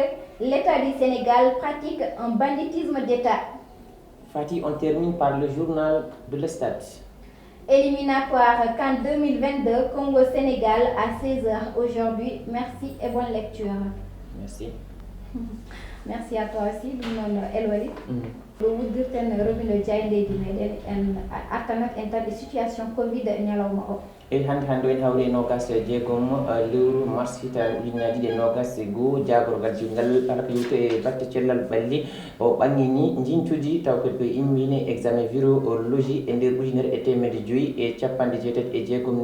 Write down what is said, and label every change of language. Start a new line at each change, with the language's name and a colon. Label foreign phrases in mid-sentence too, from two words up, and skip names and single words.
French: L'État du Sénégal pratique un banditisme d'État. Fatih, on termine par le journal de l'Estade. Éliminatoire CAN 2022, Congo-Sénégal à 16h aujourd'hui. Merci et bonne lecture. Merci. Merci à toi aussi, El Walid.
Fula: Ɗo wuddirten robino jayleji meɗen en artanat en tan e
French: situation covid
Fula: ñalawma o. eyi hannde o en hawri e nogas jeegom lewru mars hitande ujunnaje ɗiɗi e nogas e goho jagorgal jibingal ala ko yewti e batte cellal ɓalli o ɓangi ni jincuji taw kadi koye immine
French: examen virologie
Fula: e nder ujunere e temedde joyyi e capanɗe jeetati e jeegom